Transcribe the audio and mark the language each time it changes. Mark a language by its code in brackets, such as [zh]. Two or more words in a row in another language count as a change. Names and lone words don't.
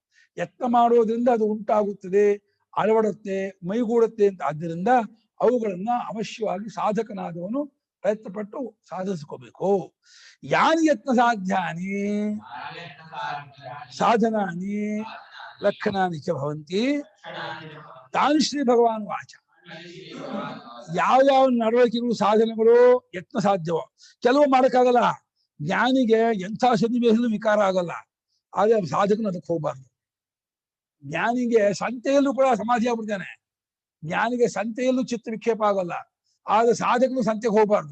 [kn] ಯತ್ನ ಮಾಡೋದ್ರಿಂದ ಅದು ಉಂಟಾಗುತ್ತದೆ, ಅಳವಡುತ್ತೆ, ಮೈಗೂಡುತ್ತೆ ಅಂತ. ಆದ್ದರಿಂದ ಅವುಗಳನ್ನ ಅವಶ್ಯವಾಗಿ ಸಾಧಕನಾದವನು ಪ್ರಯತ್ನಪಟ್ಟು ಸಾಧಿಸ್ಕೋಬೇಕು. [sa] ಯಾನಿ ಯತ್ನ ಸಾಧ್ಯಾನಿ ಸಾಧನಾನಿ ಲಕ್ಷಣಾನಿ ಚ ಭವಂತಿ ತಾನಿ ಶ್ರೀ ಭಗವಾನ್ ವಾಚ. [kn] ಯಾವ ನಡವಳಿಕೆಗಳು, ಸಾಧನೆಗಳು ಯತ್ನ ಸಾಧ್ಯವೋ ಕೆಲವು ಮಾಡಕ್ಕಾಗಲ್ಲ. ಜ್ಞಾನಿಗೆ ಎಂಥ ಸನ್ನಿವೇಶದಲ್ಲೂ ವಿಕಾರ ಆಗಲ್ಲ, ಆದ್ರೆ ಸಾಧಕನು ಅದಕ್ಕೆ ಹೋಗ್ಬಾರ್ದು. ಜ್ಞಾನಿಗೆ ಸಂತೆಯಲ್ಲೂ ಕೂಡ ಸಮಾಧಿ ಆಗ್ಬಿಡ್ತಾನೆ. ಜ್ಞಾನಿಗೆ ಸಂತೆಯಲ್ಲೂ ಚಿತ್ತ ವಿಕ್ಷೇಪ ಆಗೋಲ್ಲ, ಆದ್ರೆ ಸಾಧಕನು ಸಂತೆಗೆ ಹೋಗ್ಬಾರ್ದು.